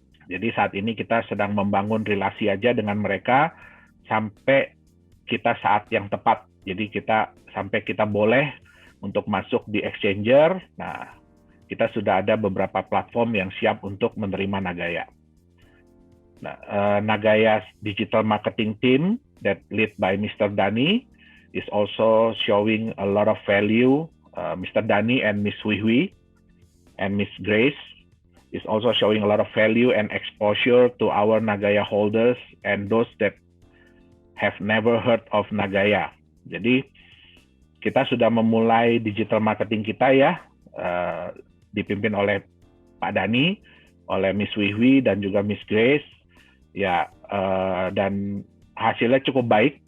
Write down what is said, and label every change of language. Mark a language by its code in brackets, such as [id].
[id] Jadi saat ini kita sedang membangun relasi aja dengan mereka sampai kita saat yang tepat. Jadi sampai kita boleh untuk masuk di exchanger. Nah, kita sudah ada beberapa platform yang siap untuk menerima Nagaya. [en] Nah, Nagaya's digital marketing team that led by Mr. Dani is also showing a lot of value. Mr. Dani and Miss Wihwi and Miss Grace is also showing a lot of value and exposure to our Nagaya holders and those that have never heard of Nagaya. [id] Jadi kita sudah memulai digital marketing kita ya, dipimpin oleh Pak Dani, oleh Miss Wihwi dan juga Miss Grace. Ya, dan hasilnya cukup baik.